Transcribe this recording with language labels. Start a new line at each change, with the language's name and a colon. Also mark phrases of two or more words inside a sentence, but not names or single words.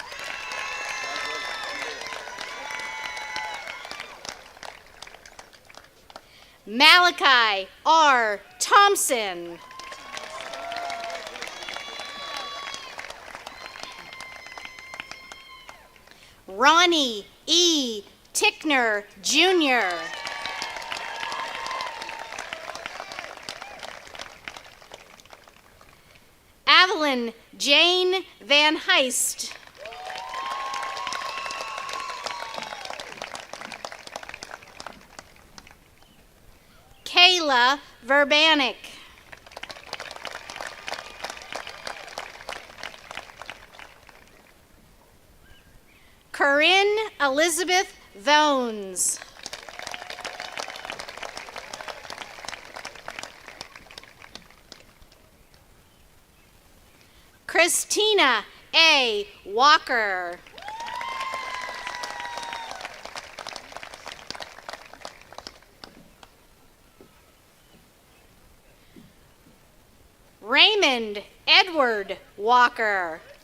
English: Malachi R. Thompson. Ronnie E. Tickner, Jr. Evelyn Jane Van Heist. Kayla Verbanik. Corinne Elizabeth Vones. Christina A. Walker. Raymond Edward Walker.